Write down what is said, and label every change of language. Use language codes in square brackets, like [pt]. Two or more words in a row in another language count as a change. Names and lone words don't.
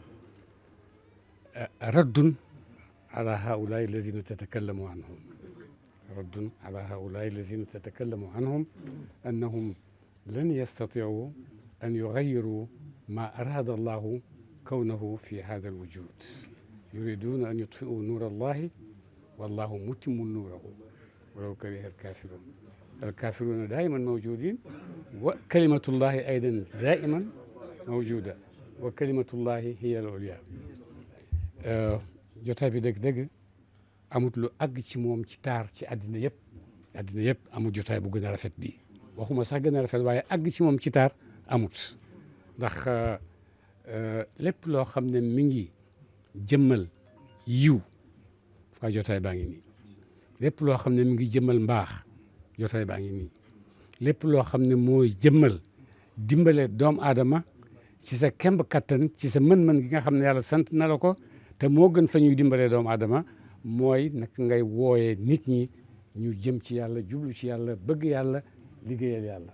[ar] رد على هؤلاء الذين تتكلم عنهم، رد على هؤلاء الذين تتكلم عنهم أنهم لن يستطيعوا أن يغيروا ما أراد الله كونه في هذا الوجود. يريدون أن يطفئوا نور الله والله متم نوره ولو كره الكافرون. الكافرون دائما موجودين وكلمة الله أيضا دائما موجودة وكلمة الله هي العليا. [wo] jotaay bi dëgg-dëgg amut lu àgg ci moom ci taar ci àddina yëpp amut jotaay bu gën a rafet bii, waxuma sax gën a rafet waaye àgg ci moom ci taar amut, ndax lépp loo xam ne mi ngi jëmmal yiw fa jotaay baa ngi nii, lépp loo xam ne mi ngi jëmmal mbaax jotaay baa ngi nii, lépp loo xam ne mooy jëmmal dimbale doomu aadama ci sa kemb kattan ci sa mën-mën gi nga xam ne yàlla sant na la ko te moo gën fa ñuy dimbalee doomu aadama mooy nag ngay wooyee nit ñi ñu jëm ci yàlla jublu ci yàlla bëgg yàlla liggéeyal yàlla.